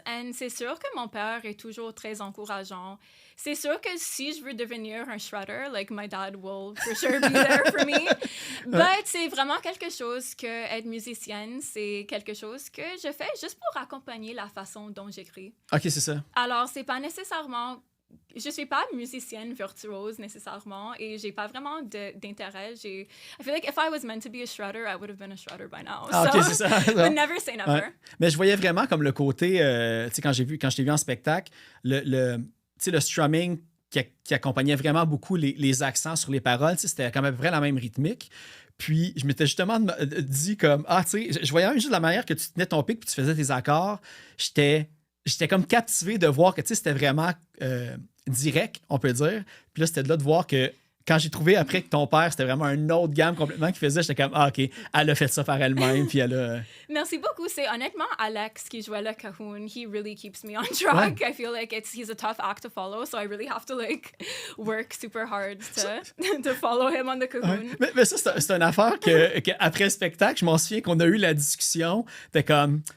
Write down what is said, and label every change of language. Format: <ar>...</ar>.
<fr>And c'est sûr que mon père est toujours très encourageant. C'est sûr que si je veux devenir un shredder,</fr> <en>like my dad will for sure be there for me.</en> <fr>But c'est vraiment quelque chose que être musicienne, c'est quelque chose que je fais juste pour accompagner la façon dont j'écris. OK, c'est ça. Alors, c'est pas nécessairement je suis pas musicienne virtuose nécessairement et j'ai pas vraiment d'intérêt.</fr> <en>I feel like if I was meant to be a shredder, I would have been a shredder by now. Ah, so,</en> <fr>OK, c'est ça.</fr> <en>but never say never.</en> <fr>Ouais. Mais je voyais vraiment comme le côté, tu sais, quand je t'ai vu en spectacle, tu sais, le strumming qui accompagnait vraiment beaucoup les accents sur les paroles, tu sais, c'était quand même vraiment la même rythmique. Puis, je m'étais justement dit comme, ah, tu sais, je voyais juste la manière que tu tenais ton pic puis tu faisais tes accords. J'étais comme captivé de voir que, tu sais, c'était vraiment direct, on peut dire. Puis là, c'était de là de voir que quand j'ai trouvé après que ton père, c'était vraiment une autre gamme complètement qu'il faisait, j'étais comme, ah, OK, elle a fait ça par elle-même, puis elle a... Merci beaucoup. C'est honnêtement Alex qui jouait le cajon.</fr> <en>He really keeps me on track.</en> <fr>Ouais.</fr> <en>I feel like he's a tough act to follow, so I really have to like work super hard to follow him on the cajon.</en> <fr>Ouais. Mais ça, c'est une affaire que après le spectacle, je m'en souviens qu'on a eu la discussion, c'était comme...</fr>